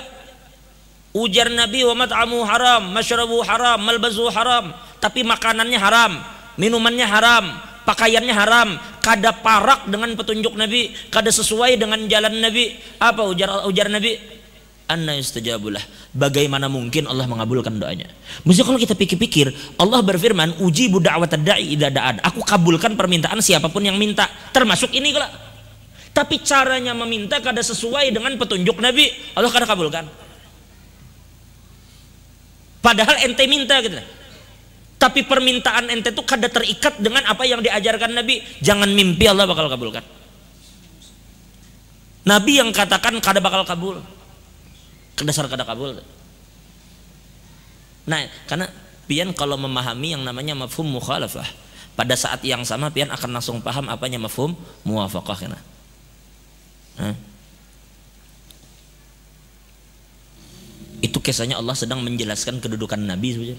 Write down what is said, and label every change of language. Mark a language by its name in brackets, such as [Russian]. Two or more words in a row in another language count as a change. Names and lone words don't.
[Banjar] Ujar Nabi, [Arabic] ومطعمه حرام ومشربه حرام وملبسه حرام. [Indonesian] Tapi makanannya haram, minumannya haram, pakaiannya haram. [Banjar] Kada parak dengan petunjuk Nabi, kada sesuai dengan jalan Nabi. Apa ujar Nabi? [Arabic] أنى يستجاب له. [Indonesian] Bagaimana mungkin Allah mengabulkan doanya? Mesti kalau kita pikir-pikir, Allah berfirman, [Arabic] أجيب دعوة الداع إذا دعان. [Indonesian] Aku kabulkan permintaan siapapun yang minta, termasuk ini kalau. [Banjar] Tapi caranya meminta kada sesuai dengan petunjuk Nabi, Allah kada kabulkan. [Indonesian] Padahal ente minta gitu. [Banjar] Tapi permintaan ente itu kada terikat dengan apa yang diajarkan Nabi. [Indonesian] Jangan mimpi Allah bakal kabulkan. [Banjar] Nabi yang katakan kada bakal kabul. Dasar kada kabul. Nah, karena pian kalau memahami yang namanya [Arabic] مفهوم المخالفة, [Banjar] pada saat yang sama pian akan langsung paham apanya [Arabic] مفهوم الموافقة [Banjar] kana. [Indonesian] Itu kisahnya Allah sedang menjelaskan kedudukan Nabi sebenarnya.